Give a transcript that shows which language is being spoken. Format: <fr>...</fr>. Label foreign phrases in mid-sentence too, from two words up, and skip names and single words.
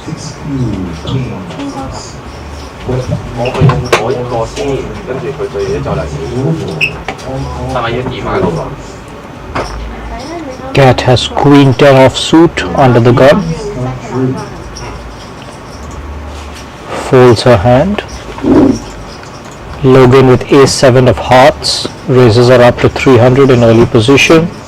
<yue>我去用嗰一個先，跟住佢對嘢再嚟。係咪要點啊嗰個？</yue> <en>Cat has queen 10 offsuit under the gun. Folds her hand. Logan with ace 7 of hearts raises her up to 300 in early position.</en>